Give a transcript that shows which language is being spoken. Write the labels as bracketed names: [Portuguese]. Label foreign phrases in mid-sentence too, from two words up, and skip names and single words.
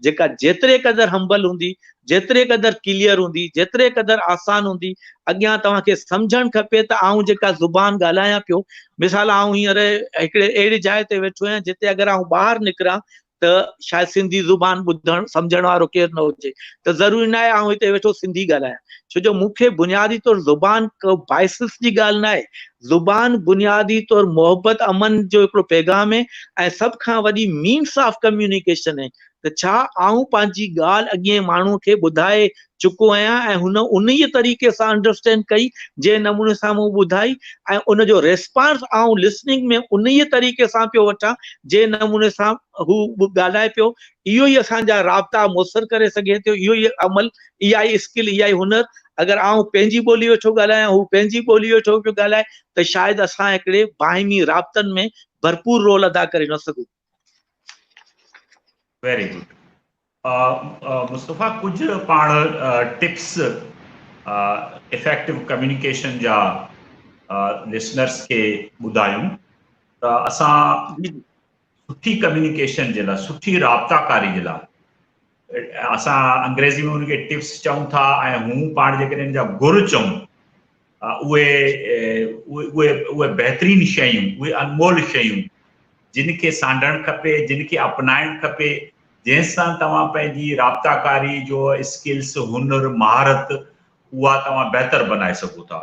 [Sindhi] जेका जेतिरे क़दर हम्बल हूंदी, जेतिरे क़दर क्लियर हूंदी, जेतिरे क़दर आसान हूंदी, अॻियां तव्हांखे सम्झणु खपे त आऊं जेका ज़ुबान ॻाल्हायां पियो, मिसाल आऊं हींअर हिकिड़े अहिड़ी जाइ ते वेठो आहियां जिते अगरि आऊं ॿाहिरि निकिरां त शायदि सिंधी ज़ुबान ॿुधण सम्झण वारो केरु न हुजे, त ज़रूरी न आहे आऊं हिते वेठो सिंधी ॻाल्हायां, छो जो मूंखे बुनियादी तौर ज़ुबान को बाइसिस जी ॻाल्हि न आहे। ज़ुबान बुनियादी तौर मोहब्बत अमन जो हिकिड़ो पैगाम आहे ऐं सभ खां वॾी [English] means of communication [Sindhi] आहे। त छा आऊं पंहिंजी ॻाल्हि अॻिए माण्हू खे ॿुधाए चुको आहियां ऐं हुन उन्हीअ तरीक़े सां अंडरस्टैंड कई जंहिं नमूने सां मूं ॿुधाई, ऐं उनजो रेस्पॉन्स आऊं लिसनिंग में उन्हीअ तरीक़े सां पियो वठां जंहिं नमूने सां हू ॻाल्हाए पियो। इहो ई असांजा राब्ता मुयसर करे सघे थो, इहो ई अमल, इहा ई स्किल, इहा ई हुनर। अगरि आऊं पंहिंजी ॿोली वेठो ॻाल्हायां, हू पंहिंजी ॿोली वेठो पियो ॻाल्हाए, त शायदि असां हिकिड़े बाहिमी राब्तनि में भरपूर रोल अदा करे न सघूं। [English] very good. [Sindhi] मुस्तफ़ा, कुछ पाण टिप्स [English] effective communication [Sindhi] जा लिसनर्स के ॿुधायूं त असां सुठी कम्युनिकेशन जे लाइ, सुठी राब्ताकारी जे लाइ असां अंग्रेज़ी में उनखे टिप्स चऊं था ऐं हू पाण जेकॾहिं इन जा गुर चऊं, उहे बहितरीन शयूं, उहे अनमोल शयूं जिनखे सांडणु खपे, जिनखे अपनाइणु खपे, जंहिंसां तव्हां पंहिंजी राब्ताकारी जो स्किल्स, हुनर, महारत उहा तव्हां बहितर बनाए सघो था।